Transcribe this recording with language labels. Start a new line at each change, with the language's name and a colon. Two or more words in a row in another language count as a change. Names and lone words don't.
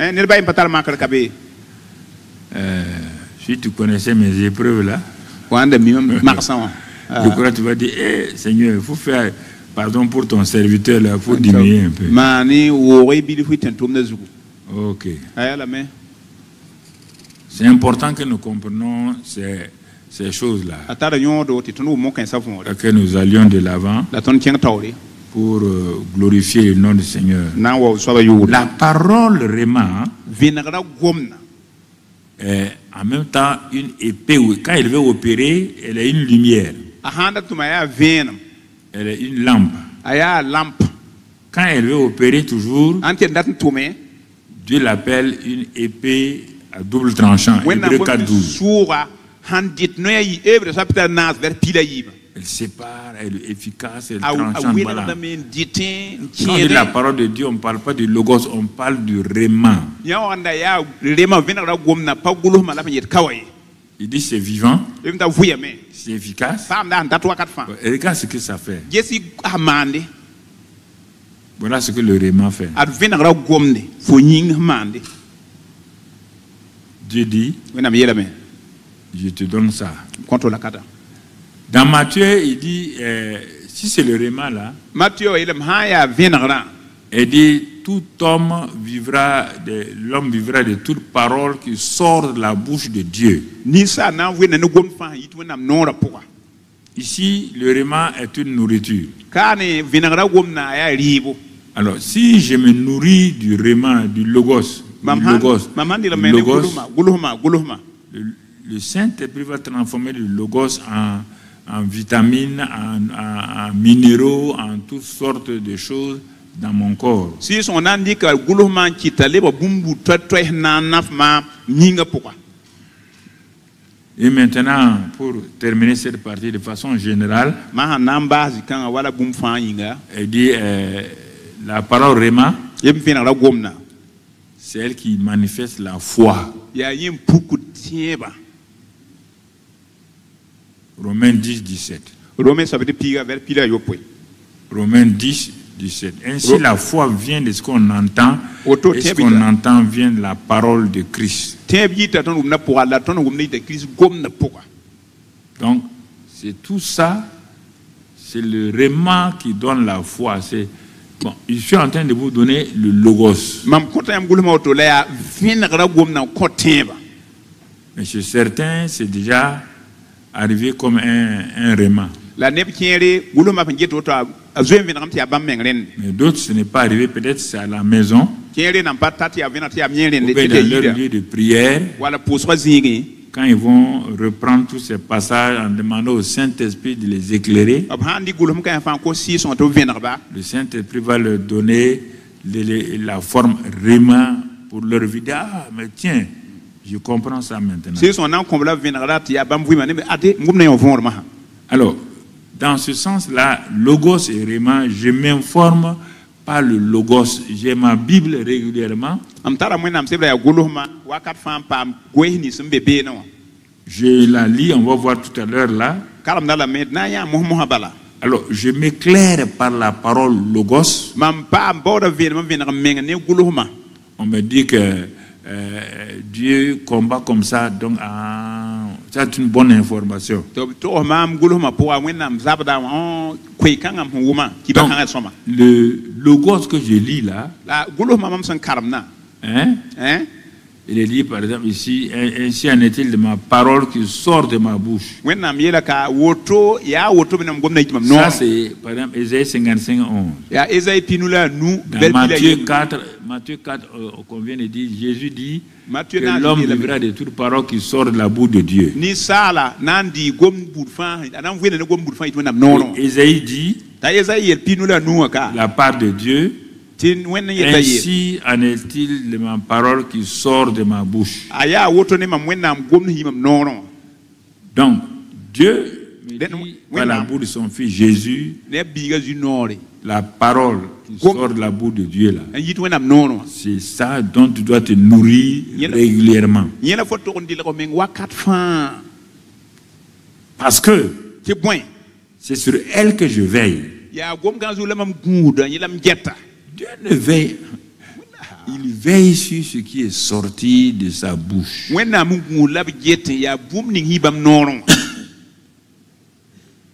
French: Si tu connaissais mes épreuves là, je crois que tu vas dire, Seigneur, il faut faire pardon pour ton serviteur là, il faut diminuer un peu. Ok. C'est important que nous comprenions ces choses-là,
Mossi: a tara yõodo tɩ tõnd wʋm n kãensa võore
French: que nous allions de l'avant
Mossi: la tõnd kẽng taoore
French: pour glorifier le nom du Seigneur.
Mossi: na n wa soaba yʋʋr
French: La parole Réma
Mossi: vẽnegra gomna
French: est en même temps une épée. Quand il veut opérer, elle est une lumière,
Mossi: a sãn dat tʋma yaa vẽenem
French: elle est une lampe.
Mossi: a yaa lamp
French: Quand elle veut opérer toujours,
Mossi: ãn tɩ d dat n tʋme
French: Dieu l'appelle une épée à double tranchant.
Mossi: wẽnnaam
French: Hébreu
Mossi: bõmb 4:12. sʋʋga sãn dɩt noya yɩ ebre soab tɩ tar naas bɩ pila yiiba
French: Elle sépare, elle est efficace, elle a tranchante. Voilà.
Mossi: wẽnegdame n dɩtẽ n
French: Quand on dit la
Mossi: kẽede
French: parole de Dieu, on ne parle pas du logos, on parle du réma.
Mossi: yã wãnda yaa rema vẽnegra gomna pa gʋlsma la b yet ka wa ye
French: Il dit c'est vivant,
Mossi: b t'a vʋyame
French: c'est efficace.
Mossi: paamda sẽn dat wakat fãa
French: Et regarde ce que ça fait.
Mossi: ges a maande
French: Voilà ce que le réma fait.
Mossi: ad vẽnegra gomde fo yĩng sẽn maande
French: Dieu dit,
Mossi: wẽnnaam yeelame
French: je te donne ça.
Mossi: kõto la kata
French: Dans Matthieu, il dit, si c'est le réma là,
Mossi: matio yeelame sã n yaa vẽnegrã
French: il dit, tout homme vivra, l'homme vivra de toute parole qui sort de la bouche de Dieu.
Mossi: ninsaal na n wẽnna ne gomd fãa yit wẽnnaam noorã pʋga
French: Ici, le réma est une nourriture.
Mossi: kaa ne vẽnegra gomna a yaa rɩɩbo
French: Alors, si je me nourris du réma, du logos,
Mossi: mam
French: du logos,
Mossi: sãn dɩ la
French: du
Mossi: me ne
French: logos,
Mossi: gʋlsma
French: le Saint-Esprit va transformer le logos en vitamines, en minéraux, en toutes sortes de choses dans mon corps.
Mossi: sɩ sõng na n dɩka gʋlsmã n kɩta lebã bũmbu toɛs sẽn na n naf maam yĩngã pʋga
French: Et maintenant, pour terminer cette partie de façon générale,
Mossi: maa sãn na n baas zĩ-kãngã wala bũmb fãa yĩnga
French: elle dit la parole réma,
Mossi: yem vẽnegra gomna
French: c'est elle qui manifeste la foi.
Mossi: yaa yẽ n puk tẽebã
French: Romains 10, 17.
Mossi: rome soab tɩ piiga vɛr pila yopoe
French: Romains 10, 17. Ainsi, la foi vient de ce qu'on entend, Auto et ce
Mossi: tẽeb
French: qu'on
Mossi: yita.
French: entend vient de la parole de Christ.
Mossi: tẽeb yita tõnd wʋmda pʋga la tõnd wʋmda yita kirist gomdã pʋga
French: Donc, c'est tout ça, c'est le réma qui donne la foi. Bon, je suis en train de vous donner le logos.
Mossi: mam kõta yãmb gʋlsma woto la yaa vẽnegra gomdã n kõ tẽebã
French: Mais chez certains, c'est déjà arrivé comme un réma.
Mossi: la neb kẽere gʋlsmã sẽn get woto a zoe n vẽnegem tɩ yaa bãmb meng rẽnde
French: Mais d'autres, ce n'est pas arrivé. Peut-être c'est à la maison,
Mossi: kẽere nan pa ta tɩ yaa vẽneg tɩ yaa b yẽ
French: ou
Mossi: rẽnde
French: bien
Mossi: tɩ
French: dans leur
Mossi: yɩɩda
French: lieu de prière,
Mossi: wala pʋʋsga zĩigẽ
French: quand ils vont reprendre tous ces passages en demandant au Saint-Esprit de les éclairer,
Mossi: b sãn dɩ gʋlsm kã fãa kos sɩɩsõng tɩ b vẽnegba
French: le Saint-Esprit va leur donner la forme réma pour leur vie. Ah, mais tiens, je comprends ça maintenant.
Mossi: sɩɩsõng na n kõb la b vẽnegra tɩ yaa bãmb vɩɩmã ne ade n gomdã yõ võormã sã
French: Alors, dans ce sens-là, logos et réma, je m'informe par le logos. J'ai ma Bible régulièrement.
Mossi: m tara wẽnnaam sebra yaa gʋlsmã wakat fãa n paam goees nins n be beene wã
French: Je la lis, on va voir tout à l'heure là.
Mossi: kalemda lame d na n yã mos-mosã bala
French: Alors, je m'éclaire par la parole logos.
Mossi: mam paam baooda vẽenem n vẽneg n meng ne gʋlsmã
French: On me dit que Dieu combat comme ça, donc c'est une bonne information.
Mossi: tɩ b togs maam gʋlsmã pʋga wẽnnaam zabda wã koe-kãngã sẽn wʋma kɩ ba kãngã sõma
French: Le logos que je lis là,
Mossi: la gʋlsmã mam sẽn karemna
French: hein, il est dit par exemple ici, ainsi en est-il de ma parole qui sort de ma bouche.
Mossi: wẽnnaam yeela ka woto yaa woto bɩ nam gomdã yit mam
French: Ça
Mossi: noor
French: c'est par exemple Ésaïe 55, 11.
Mossi: yaa esaï pinu la a nu
French: Dans
Mossi: bɛl pila Matthieu yem
French: 4, qu'on vient de dire, Jésus dit Matthieu que
Mossi: na
French: l'homme
Mossi: yeelame
French: vivra de toute parole qui sort de la bouche de Dieu.
Mossi: ninsaala na n dɩ gom bud fãa a na n vɩɩna ne gom bud fãa yit wẽnnaam noorẽ
French: Et Ésaïe dit,
Mossi: t'a esaï yel pinu la a nu wã ka
French: la part de Dieu,
Mossi: tɩ wẽnd n yeta yeel
French: ainsi en est-il de ma parole qui sort de ma bouche.
Mossi: a yaa woto ne mam wẽnnaam gomd sẽn yɩmam noorẽ wã
French: Donc, Dieu me Den- dit par la William. bouche de son fils Jésus,
Mossi: ne b biiga zu noore
French: la parole qui Gom- sort de la bouche de Dieu là.
Mossi: n yit wẽnnaam noorẽ wã
French: C'est ça dont tu dois te nourrir
Mossi: Yéla.
French: régulièrement.
Mossi: yẽ la fo tog n dɩlg meng wakat fãa
French: Parce que
Mossi: tɩ bõe
French: c'est sur elle que je veille.
Mossi: yaa gom-gã zu la mam gũuda yẽ la m gɛta
French: Dieu ne veille. Il veille sur ce qui est sorti de sa bouche.
Mossi: wẽnnaam n gũud la b get yaa bũmb ning sẽn bãmb noorẽ wã